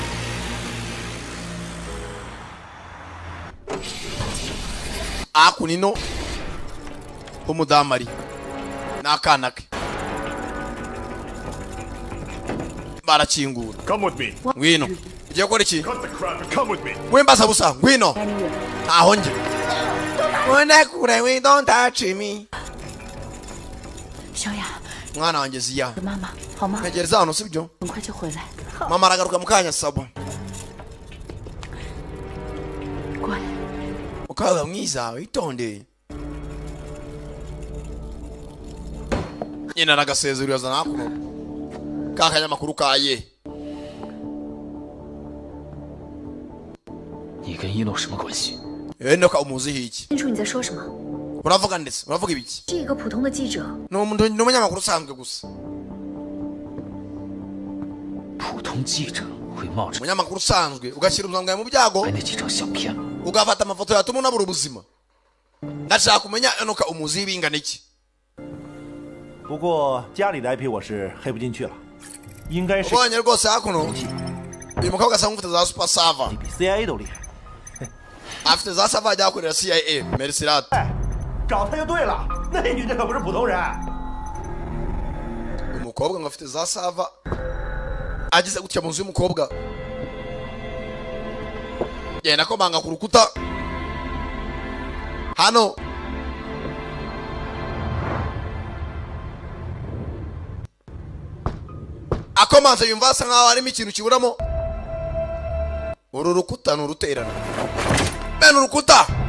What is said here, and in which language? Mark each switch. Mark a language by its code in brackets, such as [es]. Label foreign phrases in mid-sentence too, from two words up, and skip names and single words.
[rw] akunino umudamari n'akana ke barakingura ngwino ugiye gukora iki wembaza busa ngwino aho njye wenda kure we [en] don't touch me [zh] 小雅， [rw] mwana wanjye ziya [zh] 妈妈好吗？ [rw] ntegereza hano sibyo [zh] 很快就回来。 [rw] mama aragaruka mu kanya sabo [zh] 乖， [rw] ukaba mwiza witonde nyina aragasezerera azana hakuno kakanyamakuru kaye [zh] 你跟一诺什么关系？ [rw] Enoch umuzihi iki [zh] 清楚你在说什么？ [rw] uravuga ndetse uravuga ibiki [zh] 是一个普通的记者。 [rw] n'umunyamakuru usanzwe gusa [zh] 普通记者会冒着 [rw] umunyamakuru usanzwe ugashyira ubuzima bwawe mu byago [zh] 拍那几张相片吗？ [rw] ugafata amafoto yatuma unabura ubuzima ndashaka kumenya Enoch umuzihi bingana iki [zh] 不过家里的 IP 我是黑不进去了，应该是 [rw] ubonye rwose hakuno uyu mukobwa asanga ufite za [en] super server [zh] 比 CIA 都厉害。 [rw] afite za server ajya akorera CIA Mercirat [zh] 找他就对了，那女的可不是普通人。 [rw] umukobwa ngo afite za server agize gutya mu nzu y'umukobwa yenda ko banga ku rukuta hano akomanze yumva asa nkaho harimo ikintu kiburamo uru rukuta ni uruterana bene urukuta